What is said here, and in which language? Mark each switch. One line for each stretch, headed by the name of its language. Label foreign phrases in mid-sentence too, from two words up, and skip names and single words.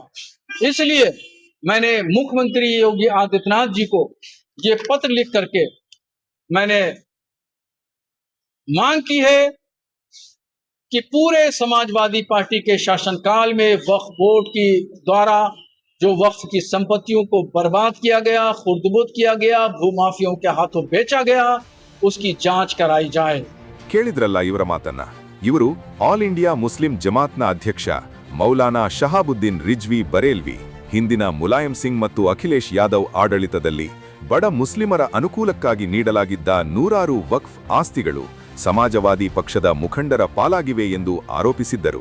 Hindi: इसलिए मैंने मुख्यमंत्री योगी आदित्यनाथ जी को ये पत्र लिख करके मैंने मांग की है कि पूरे समाजवादी पार्टी के शासनकाल में वक्फ बोर्ड की द्वारा जो वक्फ की संपत्तियों को बर्बाद किया गया, खुर्दबुद किया गया, भूमाफियों के हाथों बेचा गया, उसकी जांच कराई जाए।
Kannada: ಕೇಳಿದ್ರಲ್ಲ ಇವರ ಮಾತನ್ನ. ಇವರು ಆಲ್ ಇಂಡಿಯಾ ಮುಸ್ಲಿಂ ಜಮಾತ್ನ ಅಧ್ಯಕ್ಷ ಮೌಲಾನಾ ಶಹಾಬುದ್ದೀನ್ ರಿಜ್ವಿ ಬರೇಲ್ವಿ. ಹಿಂದಿನ ಮುಲಾಯಂ ಸಿಂಗ್ ಮತ್ತು ಅಖಿಲೇಶ್ ಯಾದವ್ ಆಡಳಿತದಲ್ಲಿ ಬಡ ಮುಸ್ಲಿಮರ ಅನುಕೂಲಕ್ಕಾಗಿ ನೀಡಲಾಗಿದ್ದ ನೂರಾರು ವಕ್ಫ್ ಆಸ್ತಿಗಳು ಸಮಾಜವಾದಿ ಪಕ್ಷದ ಮುಖಂಡರ ಪಾಲಾಗಿವೆ ಎಂದು ಆರೋಪಿಸಿದ್ದರು.